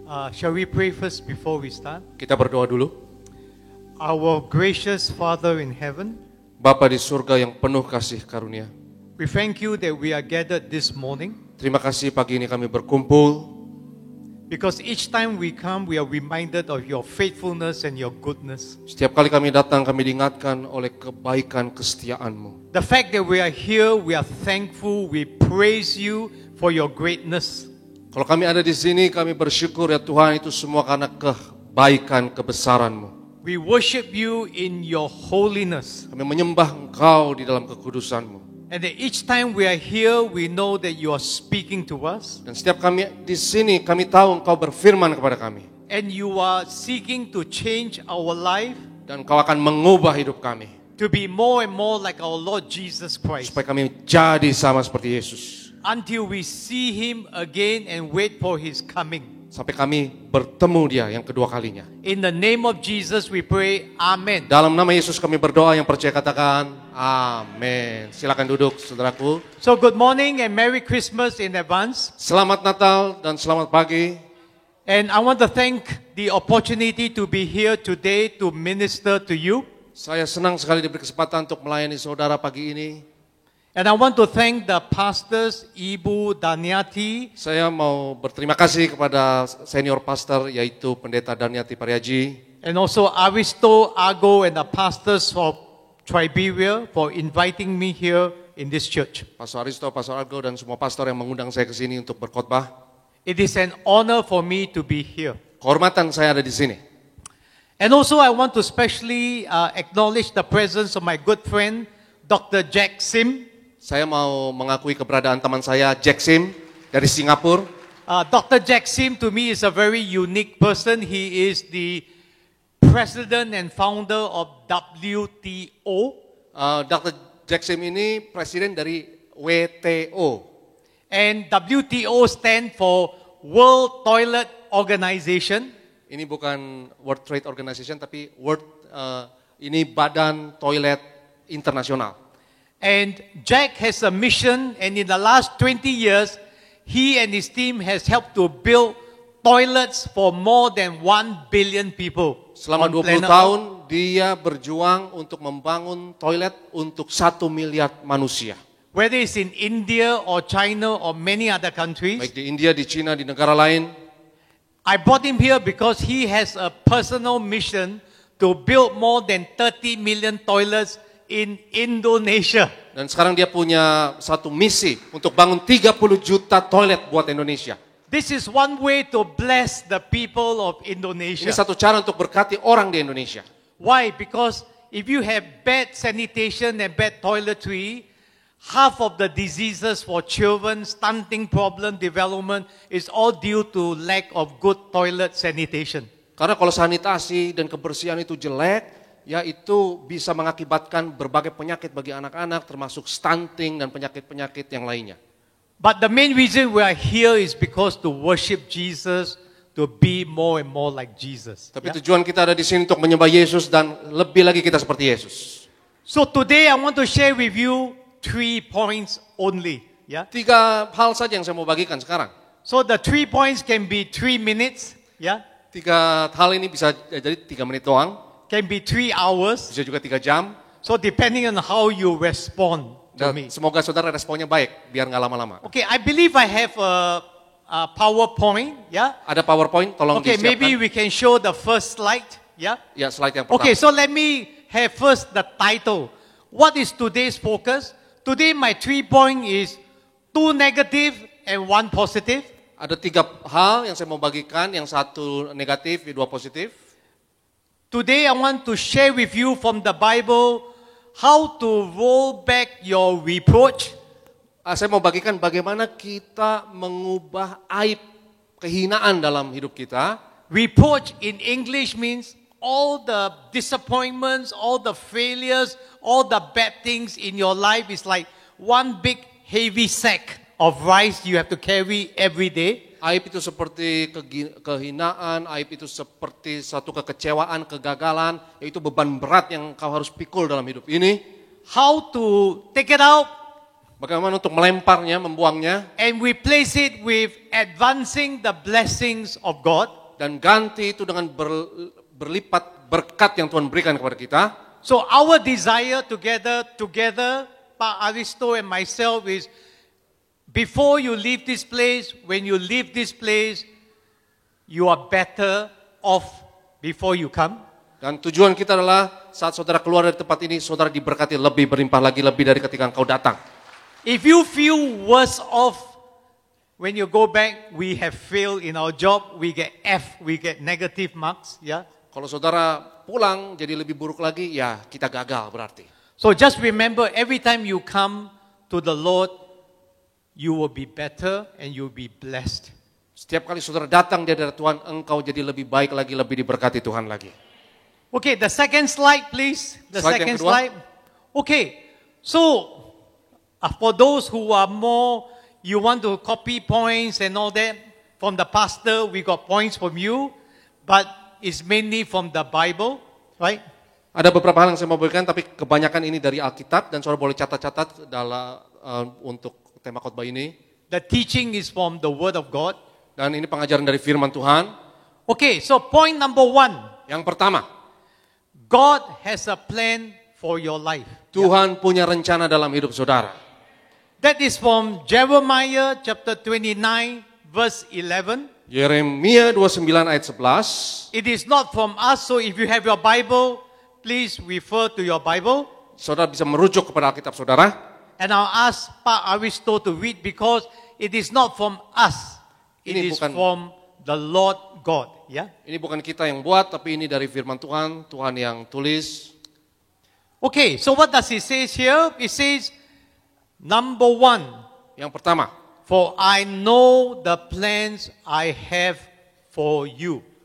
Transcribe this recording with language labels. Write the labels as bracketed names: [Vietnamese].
[English] Shall we pray first before we start? [Indonesian] Kita berdoa dulu. [English] Our gracious Father in heaven, [Indonesian] Bapa di surga yang penuh kasih karunia, [English] we thank you that we are gathered this morning [Indonesian] terima kasih pagi ini kami berkumpul. [English] because each time we come, we are reminded of your faithfulness and your goodness. [Indonesian] Setiap kali kami datang, kami diingatkan oleh kebaikan kesetiaan-Mu. [English] The fact that we are here, we are thankful, we praise you for your greatness. [Indonesian] Kalau kami ada di sini, kami bersyukur ya Tuhan, itu semua karena kebaikan kebesaran-Mu. [English] We worship you in your holiness. [Indonesian] Kami menyembah Engkau di dalam kekudusan-Mu. [English] And that each time we are here, we know that you are speaking to us. [Indonesian] Dan setiap kami di sini, kami tahu Engkau berfirman kepada kami. [English] And you are seeking to change our life [Indonesian] Dan Engkau akan mengubah hidup kami. [English] to be more and more like our Lord Jesus Christ. [Indonesian] Supaya kami jadi sama seperti Yesus. [English] Until we see Him again and wait for His coming. [Indonesian] Sampai kami bertemu Dia yang kedua kalinya. [English] In the name of Jesus we pray, Amen. [Indonesian] Dalam nama Yesus kami berdoa, yang percaya katakan amin. Silakan duduk saudaraku. [English] So good morning and Merry Christmas in advance. [Indonesian] Selamat Natal dan selamat pagi. [English] And I want to thank the opportunity to be here today to minister to you. [Indonesian] Saya senang sekali diberi kesempatan untuk melayani saudara pagi ini. [English] And I want to thank the pastors, Ibu Daniati, [Indonesian] Saya mau berterima kasih kepada senior pastor yaitu Pendeta Daniati Pariaji. [English] and also Aristo, Argo, and the pastors of Triberia for inviting me here in this church. [Indonesian] Pastor Aristo, Pastor Argo dan semua pastor yang mengundang saya ke sini untuk berkhotbah. [English] It is an honor for me to be here. [Indonesian] Kehormatan saya ada di sini. [English] And also I want to specially acknowledge the presence of my good friend, Dr. Jack Sim. [Indonesian] Saya mau mengakui keberadaan teman saya Jack Sim dari Singapura. [English] Dr. Jack Sim to me is a very unique person. He is the president and founder of WTO. Dr. [Indonesian] Jack Sim ini presiden dari WTO. [English] And WTO stand for World Toilet Organization. [Indonesian] Ini bukan World Trade Organization tapi ini Badan Toilet Internasional. [English] And Jack has a mission, and in the last 20 years, he and his team has helped to build toilets for more than 1 billion people. [Indonesian] Selama [English] on planet [Indonesian] tahun dia berjuang untuk membangun toilet untuk 1 miliar manusia. [English] Whether it's in India or China or many other countries. [Indonesian] Baik di India, di China, di negara lain. [English] I brought him here because he has a personal mission to build more than 30 million toilets in Indonesia. [Indonesian] Dan sekarang dia punya satu misi untuk bangun 30 juta toilet buat Indonesia. [English] This is one way to bless the people of Indonesia. [Indonesian] Ini satu cara untuk berkati orang di Indonesia. [English] Why? Because if you have bad sanitation and bad toiletry, half of the diseases for children, stunting problem, development is all due to lack of good toilet sanitation. [Indonesian] Karena kalau sanitasi dan kebersihan itu jelek, ya itu bisa mengakibatkan berbagai penyakit bagi anak-anak, termasuk stunting dan penyakit-penyakit yang lainnya. [English] But the main reason we are here is because to worship Jesus, to be more and more like Jesus. [Indonesian] Tapi tujuan kita ada di sini untuk menyembah Yesus dan lebih lagi kita seperti Yesus. [English] So today I want to share with you 3 points only. [Indonesian] 3 hal saja yang saya mau bagikan sekarang. [English] So the 3 points can be 3 minutes. [Indonesian] 3 hal ini bisa jadi 3 menit doang. [English] Can be 3 hours. [Indonesian] Bisa juga 3 jam. [English] So depending on how you respond to [Indonesian] Dan [English] me. [Indonesian] semoga saudara responnya baik, biar nggak lama-lama. [English] Okay, I believe I have a PowerPoint. [Indonesian] Ada PowerPoint, tolong [English] Okay, [Indonesian] disiapkan. [English] maybe we can show the first slide. [Indonesian] Ya, slide yang pertama. [English] Okay, so let me have first the title. What is today's focus? Today my 3 point is 2 negative and 1 positive. [Indonesian] Ada 3 hal yang saya mau bagikan, yang 1 negatif, 2 positif. [English] Today I want to share with you from the Bible how to roll back your reproach. [Indonesian] Saya mau bagikan bagaimana kita mengubah aib, kehinaan dalam hidup kita. [English] Reproach in English means all the disappointments, all the failures, all the bad things in your life is like one big heavy sack of rice you have to carry every day. [Indonesian] Aib itu seperti kehinaan, aib itu seperti satu kekecewaan, kegagalan, yaitu beban berat yang kau harus pikul dalam hidup ini. [English] How to take it out [Indonesian] Bagaimana untuk melemparnya, membuangnya, [English] and replace it with advancing the blessings of God. [Indonesian] dan ganti itu dengan berlipat berkat yang Tuhan berikan kepada kita. [English] So our desire together, Pak Aristo and myself is before you leave this place, when you leave this place, you are better off before you come. [Indonesian] Dan tujuan kita adalah saat saudara keluar dari tempat ini, saudara diberkati lebih, berlimpah lagi, lebih dari ketika engkau datang. [English] If you feel worse off when you go back, we have failed in our job, we get F, we get negative marks. [Indonesian] Kalau saudara pulang jadi lebih buruk lagi, ya kita gagal berarti. [English] So just remember, every time you come to the Lord, you will be better and you will be blessed. [Indonesian] Setiap kali saudara datang di hadapan Tuhan, engkau jadi lebih baik lagi, lebih diberkati Tuhan lagi. [English] Okay, the second slide, please. The [Indonesian] Slide yang [English] second [Indonesian] kedua. [English] slide. Okay, so for those who are more, you want to copy points and all that, from the pastor, we got points from you, but it's mainly from the Bible, right? [Indonesian] Ada beberapa hal yang saya mau berikan, tapi kebanyakan ini dari Alkitab, dan saudara boleh catat-catat dalam untuk tema khotbah ini. [English] The teaching is from the Word of God. [Indonesian] Dan ini pengajaran dari firman Tuhan. [English] Okay, so point number 1, [Indonesian] Yang pertama, [English] God has a plan for your life. [Indonesian] Tuhan punya rencana dalam hidup saudara. [English] That is from Jeremiah chapter 29, verse 11. [Indonesian] Yeremia 29 ayat 11. [English] It is not from us, so if you have your Bible, please refer to your Bible. [Indonesian] Saudara bisa merujuk kepada Alkitab saudara. [English] And I'll ask Pak Aristo to read because it is not from us. It [Indonesian] Ini [English] is [Indonesian] bukan- [English] from the Lord God. [Indonesian] Ini bukan kita yang buat, tapi ini dari firman Tuhan, Tuhan yang tulis. [English] Okay, so what does it say here? It says, number 1, [Indonesian] Yang pertama, [English] for I know the plans I have for you.